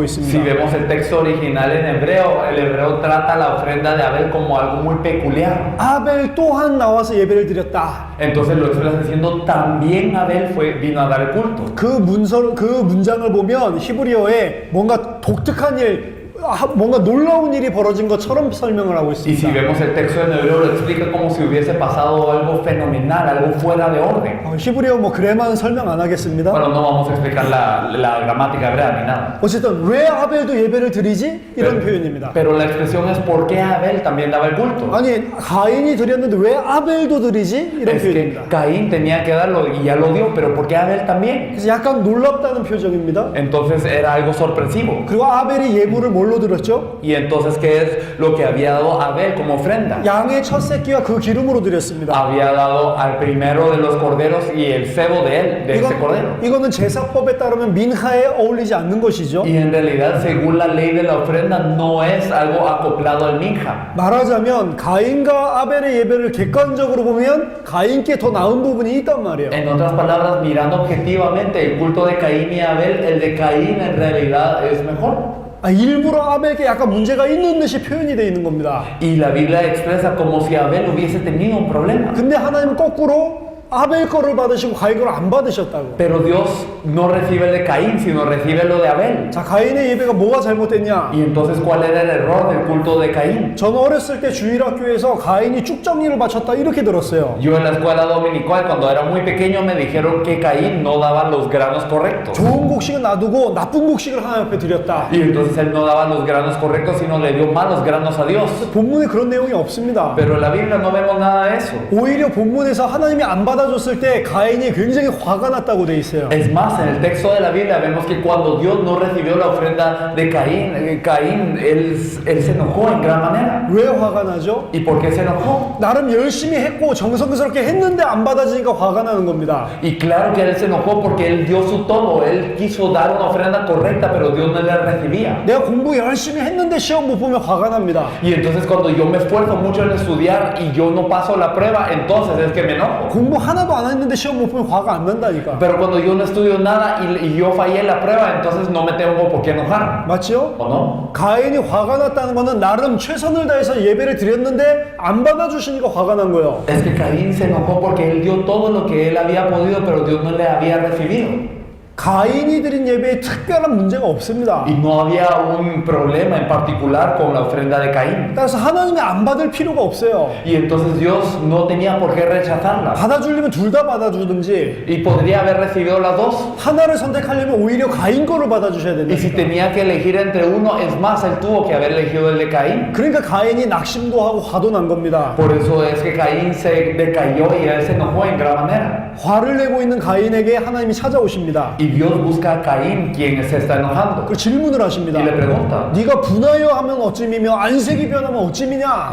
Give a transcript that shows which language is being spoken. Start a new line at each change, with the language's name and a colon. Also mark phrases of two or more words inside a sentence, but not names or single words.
Spanish: Si
Korean: 있습니다.
Spanish: vemos el texto original en hebreo, el hebreo trata la ofrenda de Abel como algo muy peculiar.
Korean: 아벨 또한 나와서 예배를 드렸다.
Spanish: Entonces lo expresa diciendo también Abel vino a dar el culto.
Korean: 그 문장을 보면 히브리어에 뭔가 독특한 일, 뭔가 놀라운 일이 벌어진 것처럼 설명을 하고
Spanish: Y si
Korean: 있습니다.
Spanish: vemos el texto en hebreo lo explica como si hubiese pasado algo fenomenal, algo fuera de orden.
Korean: 히브리어 그래만 설명 안 하겠습니다.
Spanish: Bueno, no vamos a explicar la gramática hebrea ni nada.
Korean: 어쨌든 왜 아벨도 예배를 드리지? 이런 표현입니다.
Spanish: Pero la expresión es ¿por qué Abel también daba el culto?
Korean: 아니 가인이 드렸는데 왜 아벨도 드리지? 이런
Spanish: Es que
Korean: 표현입니다.
Spanish: Caín tenía que darlo y ya lo dio, pero ¿por qué Abel también?
Korean: 그래서 약간 놀랍다는 표정입니다.
Spanish: Entonces era algo sorpresivo.
Korean: 그리고 아벨이 예물을 뭘로 드렸죠?
Spanish: Y entonces, ¿qué es lo que había dado Abel como ofrenda?
Korean: 양의 첫 새끼와 그 기름으로 드렸습니다.
Spanish: Había dado al primero de los corderos y el cebo de él, de ese cordero.
Korean: 이거는 제사법에 따르면 민하에 어울리지 않는 것이죠.
Spanish: Y en realidad, según la ley de la ofrenda, no es algo acoplado al minja.
Korean: 말하자면 가인과 아벨의 예배를 객관적으로 보면 가인께 더 나은 부분이 있단 말이에요.
Spanish: En otras palabras, mirando objetivamente el culto de Caín y Abel, el de Caín en realidad es mejor.
Korean: 일부러 아벨에게 약간 문제가 있는 듯이 표현이 되어 있는 겁니다.
Spanish: Y la Biblia expresa como si Abel hubiese tenido un problema.
Korean: 근데 하나님은 거꾸로 아벨 거를 받으시고 가인 거를 안 받으셨다고.
Spanish: Pero Dios no recibe el de Caín, sino recibe lo de Abel.
Korean: 자, 가인의 예배가 뭐가 잘못됐냐?
Spanish: Y entonces, ¿cuál era el error del culto de Caín?
Korean: 저는 어렸을 때 주일학교에서 가인이 쭉정이를 바쳤다 이렇게 들었어요.
Spanish: Yo en la escuela dominical, cuando era muy pequeño, me dijeron que Caín no daba los granos correctos.
Korean: 좋은 곡식은 놔두고 나쁜 곡식을 하나님 앞에 드렸다.
Spanish: Y entonces él no daba los granos correctos, sino le dio malos granos a Dios.
Korean: 본문에 그런 내용이 없습니다.
Spanish: Pero en la Biblia no vemos nada de eso.
Korean: 오히려 본문에서 하나님이 안 받아줬을 때 가인이 굉장히 화가 났다고 돼 있어요.
Spanish: Es más, en el texto de la Biblia vemos que cuando Dios no recibió la ofrenda de Caín, él se enojó en gran manera.
Korean: 왜 화가 나죠?
Spanish: ¿Y por qué se enojó?
Korean: 나름 열심히 했고 정성스럽게 했는데 안 받아지니까 화가 나는 겁니다.
Spanish: Y claro que él se enojó porque él dio su todo, él quiso dar una ofrenda correcta, pero Dios no la recibía.
Korean: 내가 공부 열심히 했는데 시험 못 보면 화가 납니다.
Spanish: Y entonces cuando yo me esfuerzo mucho en estudiar y yo no paso la prueba, entonces es que me enojo.
Korean: 공부 하나도 안 했는데 시험 못 보면 화가 안 난다니까.
Spanish: Pero cuando yo no estudio nada y yo fallé la prueba, entonces no me tengo por qué enojar.
Korean: 맞죠?
Spanish: ¿O no?
Korean: 가인이 화가 났다는 거는 나름 최선을 다해서 예배를 드렸는데 안 받아주시니까 화가 난 거예요.
Spanish: Es que Caín se enojó porque él dio todo lo que él había podido, pero Dios no le había recibido.
Korean: 가인이 드린 예배에 특별한 문제가 없습니다.
Spanish: Y no había un problema en particular con la ofrenda de Caín.
Korean: 따라서 하나님이 안 받을 필요가 없어요.
Spanish: Y entonces Dios no tenía por qué rechazarla.
Korean: 받아주려면 둘 다 받아주든지
Spanish: Y podría haber recibido las dos.
Korean: 하나를 선택하려면 오히려 가인 거를 받아주셔야
Spanish: Y si
Korean: 된다.
Spanish: tenía que elegir entre uno, es más, él tuvo que haber elegido el de Caín.
Korean: 그러니까 가인이 낙심도 하고 화도 난 겁니다.
Spanish: Por eso es que Caín se decayó y él se enojó en gran manera.
Korean: 화를 내고 있는 가인에게 하나님이 찾아오십니다.
Spanish: Y Dios busca a Caín, quien se está enojando.
Korean: 그 질문을 하십니다.
Spanish: Y le pregunta.
Korean: 네가 분하여 하면 어찌미며 안색이 변하면 어찌미냐?